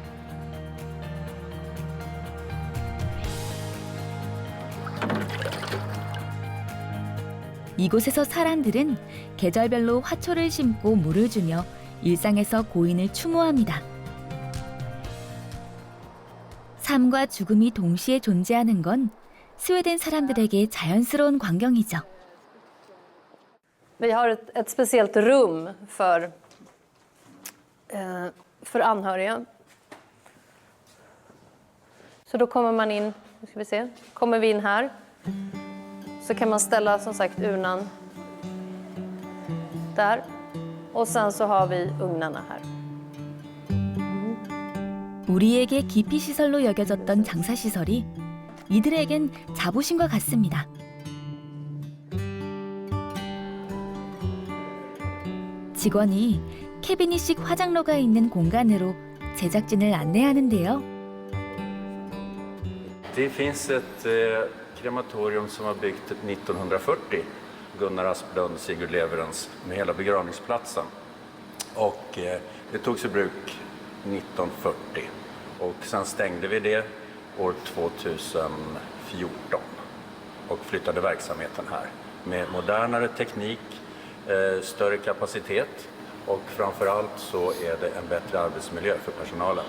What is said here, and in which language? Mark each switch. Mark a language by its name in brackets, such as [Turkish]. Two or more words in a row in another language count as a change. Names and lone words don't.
[Korean] 이곳에서 사람들은 계절별로 화초를 심고 물을 주며 일상에서 고인을 추모합니다. 삶과 죽음이 동시에 존재하는 건 스웨덴 사람들에게 자연스러운 광경이죠. [Swedish] Vi har ett speciellt rum för anhöriga Så då kommer man in, nu ska vi se, kommer vi in här. Så kan man ställa som sagt urnan där. Och sen så har vi ugnarna här. [Korean] 우리에게 기피 시설로 여겨졌던 장사 시설이 이들에겐 자부심과 같습니다. 직원이 캐비닛식 화장로가 있는 공간으로 제작진을 안내하는데요. [Swedish] Det finns ett krematorium som var byggt 1940. Gunnar Asplund, Sigurd Leverens, med hela begravningsplatsen. Och det togs i bruk 1940. Och sen stängde vi det år 2014 och flyttade verksamheten här med modernare teknik, större kapacitet och framförallt så är det en bättre arbetsmiljö för personalen.